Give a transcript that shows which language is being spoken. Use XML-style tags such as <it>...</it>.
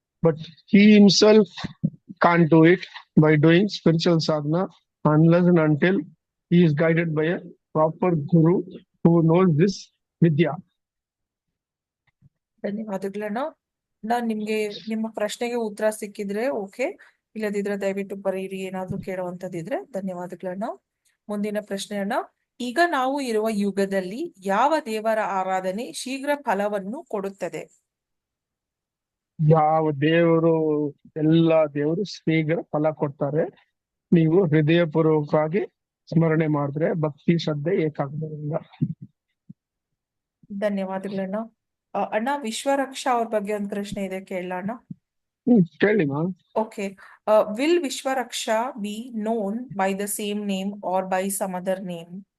<en>But he himself can't do it by doing spiritual sadhana unless and until he is guided by a proper guru who knows this vidya.</en> <kn>ಧನ್ಯವಾದಗಳಣ್ಣ. ನಿಮ್ಗೆ ನಿಮ್ಮ ಪ್ರಶ್ನೆಗೆ ಉತ್ತರ ಸಿಕ್ಕಿದ್ರೆ okay, ಇಲ್ಲದಿದ್ರೆ ದಯವಿಟ್ಟು ಬರೀರಿ ಏನಾದ್ರೂ ಕೇಳುವಂತದಿದ್ರೆ. ಧನ್ಯವಾದಗಳಣ್ಣ. ಮುಂದಿನ ಪ್ರಶ್ನೆ ಅಣ್ಣ, ಈಗ ನಾವು ಇರುವ ಯುಗದಲ್ಲಿ ಯಾವ ದೇವರ ಆರಾಧನೆ ಶೀಘ್ರ ಫಲವನ್ನು ಕೊಡುತ್ತದೆ? ಯಾವ ದೇವರು, ಎಲ್ಲ ದೇವರು ಶೀಘ್ರ ಫಲ ಕೊಡ್ತಾರೆ. ನೀವು ಹೃದಯಪೂರ್ವಕವಾಗಿ ಸ್ಮರಣೆ ಮಾಡಿದ್ರೆ ಭಕ್ತಿ ಶ್ರದ್ಧೆ ಏಕಾಗ್ರದಿಂದ. ಧನ್ಯವಾದಗಳಣ್ಣ. ಅಣ್ಣ, ವಿಶ್ವರಕ್ಷಾ ಅವ್ರ ಬಗ್ಗೆ ಒಂದು ಪ್ರಶ್ನೆ ಇದೆ, ಕೇಳೋಣ. ಕೇಳಿ ಮಾ.</kn> <en>Okay. Will Vishwaraksha be known by the same name or by some other name?</en>